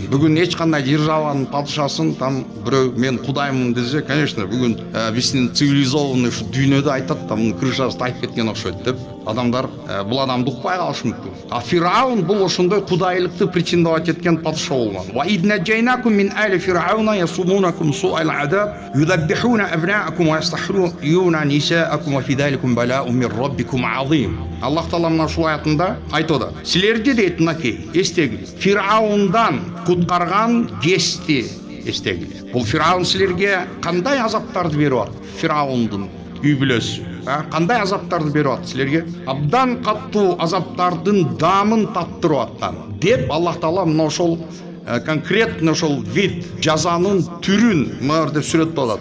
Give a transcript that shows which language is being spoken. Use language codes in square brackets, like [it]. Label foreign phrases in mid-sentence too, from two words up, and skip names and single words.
[ky] Бүгүн эч кандай державанын падышасын там бирөө мен кудаймын десе, конечно, бүгүн биздин цивилизованный ушу дүйнөдө айтат, там крышасы тайып кеткен окшойт деп адамдар бул адамды укпай калышы мүмкүн. А Фираун бул ошондой кудайлыкты претендовать эткен падыша болгон. [ar] وإذ نجيناكم من آل فرعون يسومونكم سوء العذاب يذبحون أبناءكم ويستحيون نساءكم وفي ذلكم بلاء من ربكم عظيم. [ky] Аллах таала мына ушул аятында айтып атат. Силерди дейт мынакей эстегилиз. Фираундан куткарган кести эстегилиз. Бул Фираун силерге кандай азаптарды берип атат? Фираундун үй бүлөсү кандай азаптарды берип атат силерге? Абдан каттуу азаптардын дамын таттырып аткан деп Аллах таала мына ошол конкретно ошол вид жазанын түрүн мына жерде сүрөттөп атат.